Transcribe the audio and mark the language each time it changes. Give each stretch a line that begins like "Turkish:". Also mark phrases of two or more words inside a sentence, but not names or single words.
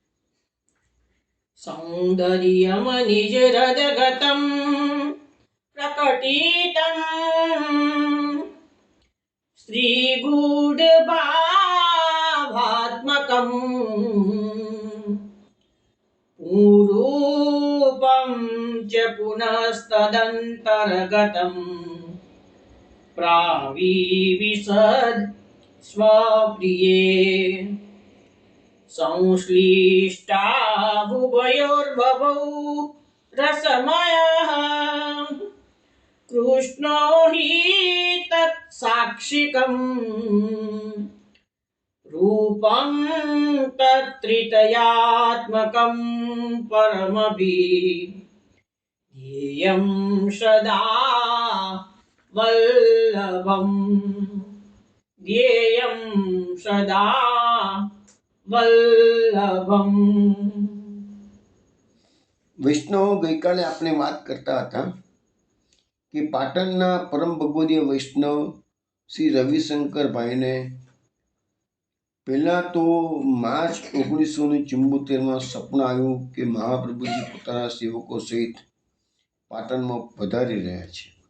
Sanskrit: સૌંદર્યમ નિજ હૃદગતમ પ્રકટિતમ શ્રીગૂઢભાવાત્મકમ પૂરૂપમ ચ પુનસ્તદંતર્ગતમ પ્રાવિવિશદ સ્વપ્રિયે संश्लिष्टाहुभयोर्बभौ रसमयः कृष्णो हि तत्साक्षिकम् रूपं तत्त्रितयात्मकं परमभिधेयं सदा वल्लभं ध्येयं सदा વલ્લભમ.
Gujarati: વૈષ્ણવો, ગઈકાલે આપણે વાત કરતા હતા કે પાટણના પરમ ભગવદીય વૈષ્ણવ શ્રી રવિશંકરભાઈને પહેલાં તો માર્ચ 1974 સપનું આવ્યું કે મહાપ્રભુજી પોતાના સેવકો સહિત પાટણમાં પધારી રહ્યા છે.